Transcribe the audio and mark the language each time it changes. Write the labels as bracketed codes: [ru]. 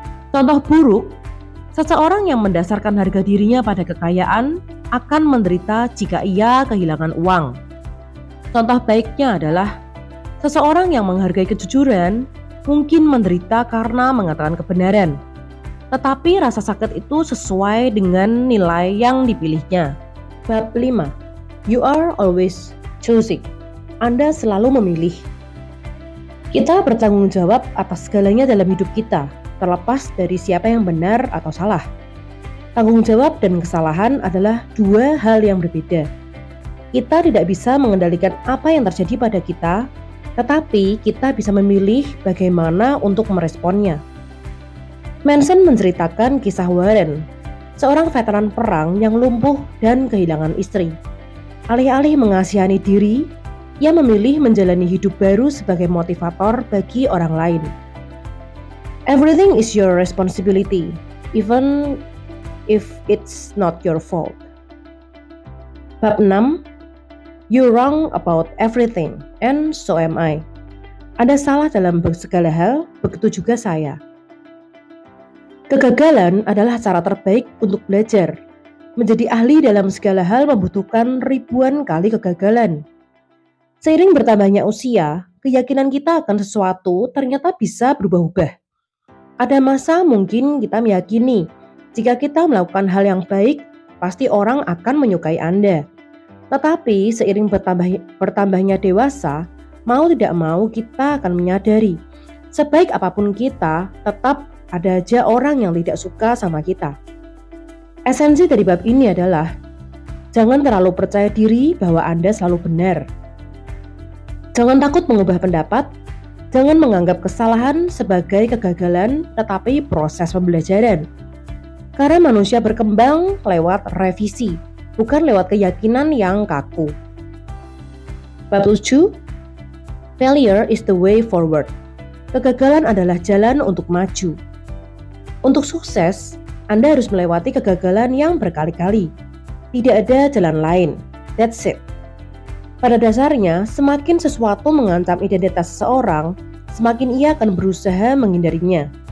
[id] Contoh buruk, seseorang yang mendasarkan harga dirinya pada kekayaan akan menderita jika ia kehilangan uang. Contoh baiknya adalah seseorang yang menghargai kejujuran mungkin menderita karena mengatakan kebenaran, tetapi rasa sakit itu sesuai dengan nilai yang dipilihnya. [en] Bab 5, You are always choosing. [id] Anda selalu memilih. Kita bertanggung jawab atas segalanya dalam hidup kita, terlepas dari siapa yang benar atau salah. Tanggung jawab dan kesalahan adalah dua hal yang berbeda. Kita tidak bisa mengendalikan apa yang terjadi pada kita, tetapi kita bisa memilih bagaimana untuk meresponnya. Manson menceritakan kisah Warren, seorang veteran perang yang lumpuh dan kehilangan istri. Alih-alih mengasihani diri, ia memilih menjalani hidup baru sebagai motivator bagi orang lain. [en] Everything is your responsibility, even if it's not your fault. Bab 6, You're wrong about everything, and so am I. [id] Anda salah dalam segala hal, begitu juga saya. Kegagalan adalah cara terbaik untuk belajar. Menjadi ahli dalam segala hal membutuhkan ribuan kali kegagalan. Seiring bertambahnya usia, keyakinan kita akan sesuatu ternyata bisa berubah-ubah. Ada masa mungkin kita meyakini, jika kita melakukan hal yang baik, pasti orang akan menyukai Anda. Tetapi seiring bertambahnya dewasa, mau tidak mau kita akan menyadari, sebaik apapun kita, tetap ada aja orang yang tidak suka sama kita. Esensi dari bab ini adalah, jangan terlalu percaya diri bahwa Anda selalu benar. Jangan takut mengubah pendapat, jangan menganggap kesalahan sebagai kegagalan, tetapi proses pembelajaran. Karena manusia berkembang lewat revisi, bukan lewat keyakinan yang kaku. [en] Bab 7, Failure is the way forward. [id] Kegagalan adalah jalan untuk maju. Untuk sukses, Anda harus melewati kegagalan yang berkali-kali. Tidak ada jalan lain. [en] That's it. [id] Pada dasarnya, semakin sesuatu mengancam identitas seseorang, semakin ia akan berusaha menghindarinya.